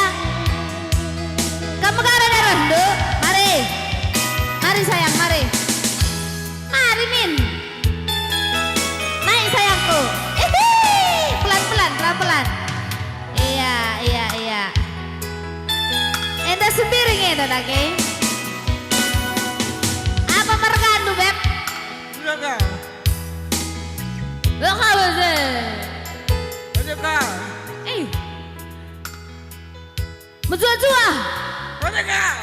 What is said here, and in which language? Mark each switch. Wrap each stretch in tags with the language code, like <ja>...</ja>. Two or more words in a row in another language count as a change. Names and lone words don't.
<id>Ke Megara darah du. Mari. Mari sayang, mari. Mari Min. Naik sayangku. Pelan-pelan, pelan-pelan. Iya, iya, iya.</id> <btx>Enda sembiring ya dadake. Apa mergandu beb?</btx> <id>Enggak. Lo kau sih. Enggak. Menjua-jua Merdeka.</id>